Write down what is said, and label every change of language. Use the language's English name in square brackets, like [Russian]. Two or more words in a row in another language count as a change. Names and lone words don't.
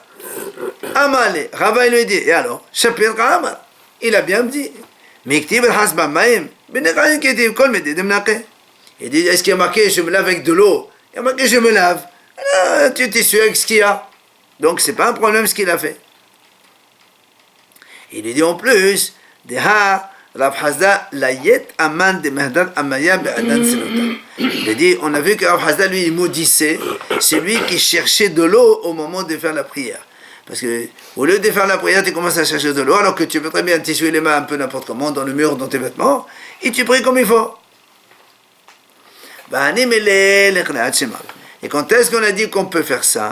[French] Amale, Rava il lui dit, et alors, [Aramaic] שפיר קאמר, [French] il a bien dit, il dit, est-ce qu'il y a marqué je me lave avec de l'eau? Il y a marqué je me lave. Alors, tu t'essuies avec ce qu'il y a. Donc c'est pas un problème ce qu'il a fait. Il lui dit en plus, [Aramaic] דהא רב חסדא לייט אמאן דמהדר אמיא בעידן צלותא. [French] Il a dit, on a vu que Rav Hasda, lui, il maudissait celui qui cherchait de l'eau au moment de faire la prière. Parce que, au lieu de faire la prière, tu commences à chercher de l'eau, alors que tu peux très bien t'essuyer les mains un peu n'importe comment, dans le mur, dans tes vêtements, et tu pries comme il faut. Et quand est-ce qu'on a dit qu'on peut faire ça?